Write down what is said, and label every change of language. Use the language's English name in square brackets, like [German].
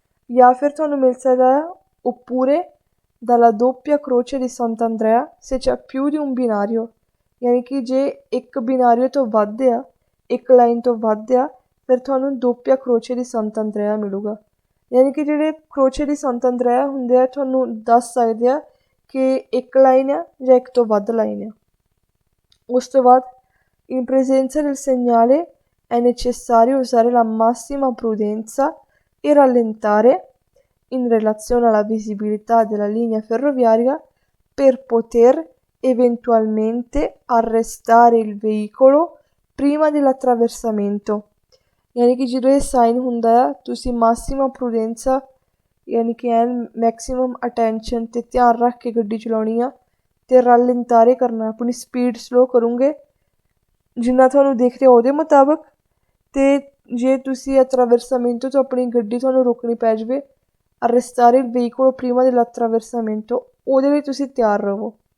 [Punjabi] ਜਾਂ ਫਿਰ ਤੁਹਾਨੂੰ ਮਿਲ ਸਕਦਾ ਹੈ [Italian] oppure dalla doppia croce di Sant'Andrea se c'è più di un binario, [Punjabi] ਯਾਨੀ ਕਿ ਜੇ ਇੱਕ ਬਿਨਾਰੀਓ ਤੋਂ ਵੱਧ ਆ, ਇੱਕ ਲਾਈਨ ਤੋਂ ਵੱਧ ਆ, ਫਿਰ ਤੁਹਾਨੂੰ doppia croce di Sant'Andrea ਮਿਲੂਗਾ। ਯਾਨੀ ਕਿ ਜਿਹੜੇ ਕਰੋਚੇ ਦੀ ਸੰਤ ਅੰਦਰਿਆ ਹੁੰਦੇ ਆ ਤੁਹਾਨੂੰ ਦੱਸ ਸਕਦੇ ਆ ਕਿ ਇੱਕ ਲਾਈਨ ਆ ਜਾਂ ਇੱਕ ਤੋਂ ਵੱਧ ਲਾਈਨ ਆ। ਉਸ ਤੋਂ ਬਾਅਦ [Italian] in presenza del segnale è necessario usare la massima prudenza e rallentare in relazione alla visibilità della linea ferroviaria per poter eventualmente arrestare il veicolo prima dell'attraversamento। [Punjabi] ਯਾਨੀ ਕਿ ਜਦੋਂ ਇਹ ਸਾਈਨ ਹੁੰਦਾ ਆ ਤੁਸੀਂ ਮਾਸੀਮਾ ਪ੍ਰੂਡੈਂਸਾ ਯਾਨੀ ਕਿ ਐਨ ਮੈਕਸੀਮਮ ਅਟੈਂਸ਼ਨ ਅਤੇ ਧਿਆਨ ਰੱਖ ਕੇ ਗੱਡੀ ਚਲਾਉਣੀ ਆ ਅਤੇ ਰਲੰਤਾਰੇ ਕਰਨਾ, ਆਪਣੀ ਸਪੀਡ ਸਲੋ ਕਰੋਗੇ ਜਿੰਨਾ ਤੁਹਾਨੂੰ ਦਿਖ ਰਿਹਾ ਉਹਦੇ ਮੁਤਾਬਕ। ਅਤੇ ਜੇ ਤੁਸੀਂ attraversamento ਤੋਂ ਆਪਣੀ ਗੱਡੀ ਤੁਹਾਨੂੰ ਰੋਕਣੀ ਪੈ ਜਾਵੇ, [Italian] arrestare il veicolo prima dell'attraversamento, [Punjabi] ਉਹਦੇ ਲਈ ਤੁਸੀਂ ਤਿਆਰ ਰਹੋ।